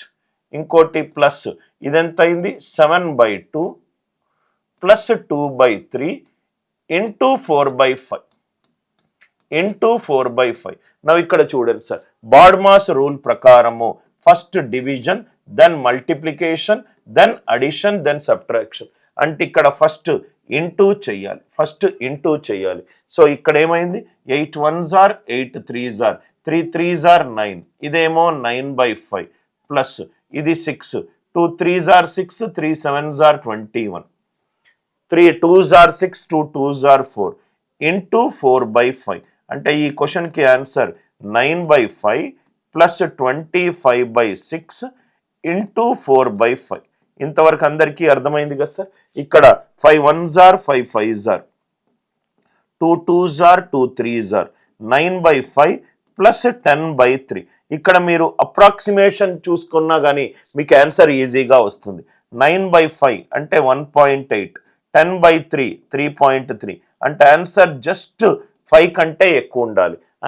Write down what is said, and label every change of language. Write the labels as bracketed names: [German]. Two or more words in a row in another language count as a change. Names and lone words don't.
[Telugu] ఇంకోటి ప్లస్ ఇదెంత అయింది 7/2 ప్లస్ 2/3 ఇంటూ 4/5 ఇంటూ 4/5. నవ్వు ఇక్కడ చూడండి సార్, [English] BODMAS rule [Telugu] ప్రకారము [English] first division, then multiplication, then addition, then subtraction. [Telugu] అంటే ఇక్కడ ఫస్ట్ ఇంటూ చెయ్యాలి. సో ఇక్కడ ఏమైంది [English] 8 1s are 8 3s are 3 3s are 9. [Telugu] ఇదేమో 9/5 ప్లస్ ఇది [English] 6 2 3s are 6 3 7s are 21 3 2s are 6 2 2s are 4 [Telugu] ఇంటూ 4/5. అంటే ఈ క్వశ్చన్కి ఆన్సర్ 9/5 ప్లస్ 25/6 ఇంటూ 4/5. ఇంతవరకు అందరికీ అర్థమైంది కదా సార్. ఇక్కడ [English] 5 1s are 5 5s are 2 2s are 2 3s are 9/5 [Telugu] ప్లస్ 10/3. ఇక్కడ మీరు అప్రాక్సిమేషన్ చూసుకున్నా కానీ మీకు ఆన్సర్ ఈజీగా వస్తుంది. 9/5 అంటే 1.8, 10/3 3.3. అంటే [English] answer just [Telugu] 5 కంటే ఎక్కువ ఉండాలి.